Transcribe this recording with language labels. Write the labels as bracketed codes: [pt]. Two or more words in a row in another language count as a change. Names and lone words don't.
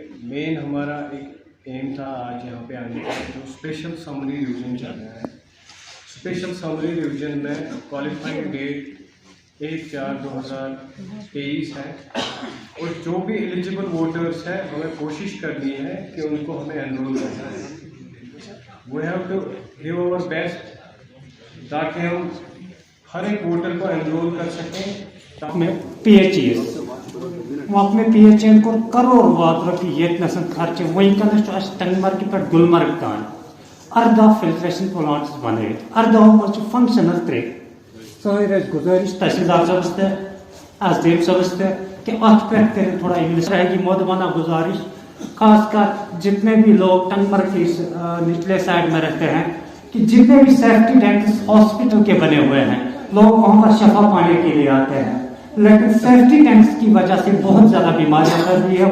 [ur] مین ہمارا ایک ایم تھا آج یہاں پہ آنے کا, جو [en] special summary revision [ur] چل رہا ہے. [en] special summary revision [ur] میں [en] qualifying date [ur] 1/4/2023 ہے, اور جو بھی [en] eligible voters [ur] ہیں ہمیں کوشش کرنی ہے کہ ان کو ہمیں انرول کرنا ہے. [en] we have to give our best [ur] تاکہ ہم ہر ایک ووٹر کو انرول کر سکیں. [ks] پی ایچ ای پی ایچ ای کروڑ وات رۄپیہِ ییٚتہِ خرچہِ. وٕنکٮ۪نس چھُ اَسہِ ٹنگمرگہِ پٮ۪ٹھ گُلمرگ تام 18 [en] filtration plants [ks] بنٲیِتھ. 18 منٛز چھِ فنکشنل 3. سٲنۍ ٲسۍ گُزٲرِش تحصیلدار صٲبس تہِ ایس ڈی ایم صٲبس تہِ کہ اتھ پٮ۪ٹھ کٔرِو تھوڑا انگلش رہے گی مودبانہ گزارش, خاص کر جتنے بھی لوگ ٹنگمرگ کے نچلے سائڈ میں رہتے ہیں کہ جتنے بھی [en] safety tanks [ks] ہاسپٹل کے بنے ہوئے ہیں, لوگ وہاں پر شفا پانے کے لیے آتے ہیں, لیکن [en] safety tanks [ks] کی وجہ سے بہت زیادہ بیماریاں پھیل رہی ہے.